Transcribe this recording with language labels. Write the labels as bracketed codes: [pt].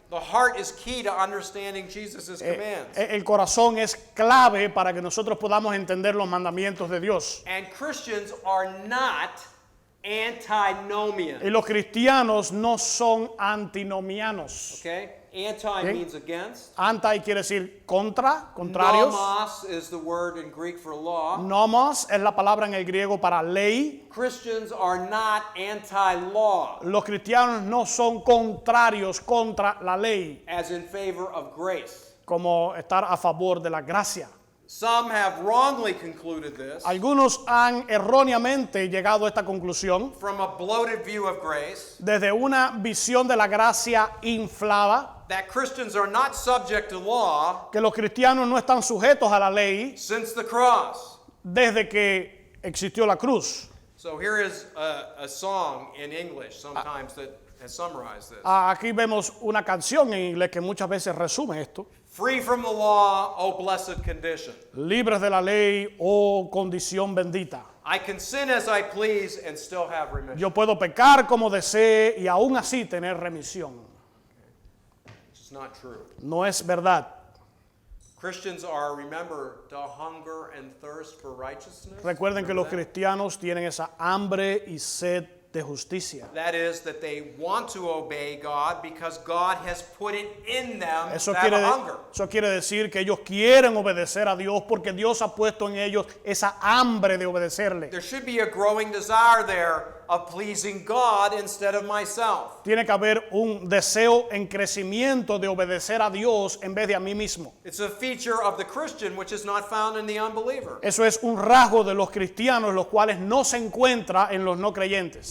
[en] The heart is key to understanding Jesus' commands. [es] El corazón es clave para que nosotros podamos entender los mandamientos de Dios. [en] And Christians are not antinomian. [es] Y los cristianos no son antinomianos. [en] Okay? Anti Okay. means against. [es] Anti quiere decir contra, contrarios. [en] Nomos is the word in Greek for law. [es] Nomos es la palabra en el griego para ley. [en] Christians are not anti-law, [es] Los cristianos no son contrarios contra la ley, [en] as in favor of grace. [es] como estar a favor de la gracia. [en] Some have wrongly concluded this [es] Algunos han erróneamente llegado a esta conclusión [en] from a bloated view of grace, [es] desde una visión de la gracia inflada, [en] that Christians are not subject to law [es] que los cristianos no están sujetos a la ley [en] since the cross. [es] desde que existió la cruz. [en] So here is a song in English sometimes that has summarized this. [es] Aquí vemos una canción en inglés que muchas veces resume esto. [en] Free from the law, O blessed condition. [es] Libres de la ley, oh condición bendita. [en] I can sin as I please and still have remission. [es] Yo puedo pecar como desee y aún así tener remisión. [en] It's not true. [es] No es verdad. [en] Christians are, remember, to hunger and thirst for righteousness. [es] Recuerden que los [en] Remember [es] cristianos tienen esa hambre y sed de justicia. [en] that? That is, that they want to obey God because God has put it in them [es] Eso [en] that [es] quiere, [en] hunger. [es] eso quiere decir que ellos quieren obedecer a Dios porque Dios ha puesto en ellos esa hambre de obedecerle. [en] There should be a growing desire there of pleasing God instead of myself. [es] Tiene que haber un deseo en crecimiento de obedecer a Dios en vez de a mí mismo. [en] It's a feature of the Christian which is not found in the unbeliever. [es] Eso es un rasgo de los cristianos, los cuales no se encuentra en los no creyentes.